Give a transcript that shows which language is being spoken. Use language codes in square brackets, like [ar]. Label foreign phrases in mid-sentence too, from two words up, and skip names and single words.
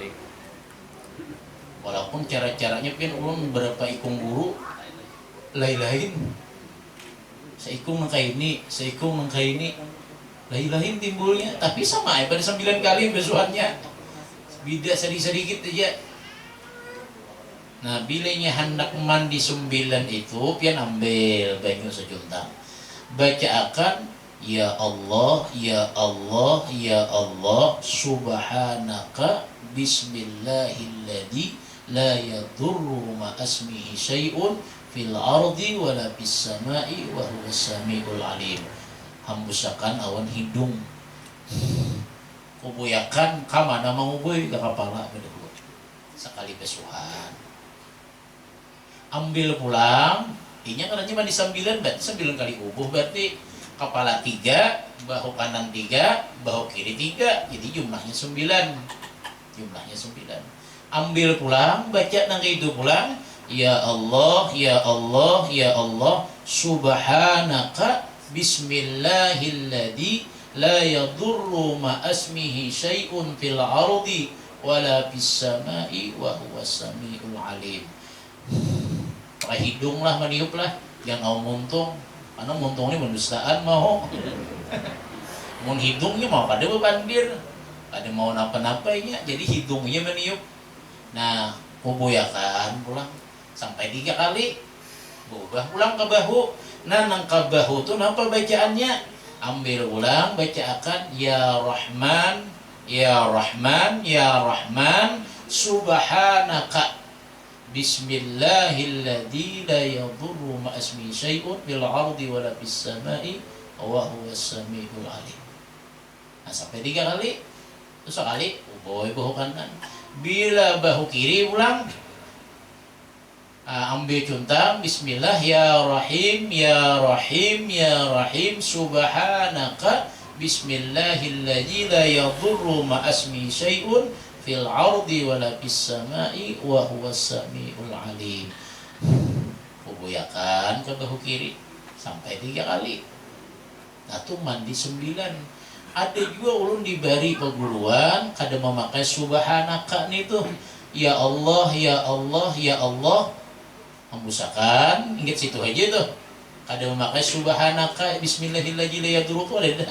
[bjn] Walaupun cara-caranya pun ulun berapa ikung guru lain-lain seikung nang kaini, seikung nang kaini, lain-lain timbulnya, tapi sama ya pada 9 kali besuhannya, beda sedikit aja. Nah bilanya hendak mandi 9 itu, pian ambil banyu sejuntang, baca akan [ar] يا الله، يا الله، يا الله، سبحانك بسم الله الذي لا يضر مع اسمه شيء في الأرض ولا في السماء وهو السميع العليم. [bjn] Hambusakan awan hidung, kubuyakan kamana mau boy ke kepala bedehu sekali besuhan. Ambil pulang, inya karena mandi 9 berarti 9 kali ubuh, berarti kepala 3, bahu kanan 3, bahu kiri 3, jadi jumlahnya 9. Jumlahnya 9. Ambil pulang, baca nang itu pulang, [ar] يا الله، يا الله، يا الله، سبحانك بسم الله الذي لا يضر مع اسمه شيء في الأرض ولا في السماء وهو السميع العليم. [bjn] Pakai hidung lah, meniup lah, jangan mau muntung, karena muntung ini mendustaan mau. Mun hidungnya mau kada bebandir, kada mau napa-napanya, jadi hidungnya meniup. Nah, kubuyakan pulang sampai 3 kali, berubah pulang ke bahu. Nah, nang ke bahu tuh napa bacaannya? Ambil ulang, baca akan [ar] يا رحمن، يا رحمن، يا رحمن، سبحانك بسم الله الذي لا يضر مع اسمه شيء في الأرض ولا في السماء وهو السميع العليم. [bjn] Nah, sampai 3 kali. Terus sekali boy bahu kanan. Bila bahu kiri ulang, ambil cuntang [ar] بسم الله يا رحيم، يا رحيم، يا رحيم، سبحانك بسم الله الذي لا يضر مع اسمه شيء في الأرض ولا في السماء وهو السميع العليم. [bjn] Kubuyakan ke bahu kiri sampai 3 kali. Nah tuh mandi 9. Ada juga ulun dibari peguluan kada memakai subhanaka nih tuh, [ar] يا الله، يا الله، يا الله, [bjn] membusakan ingat situ aja tuh, kada memakai [ar] سبحانك بسم الله الرحمن الرحيم لا يضر [bjn] tuh ada.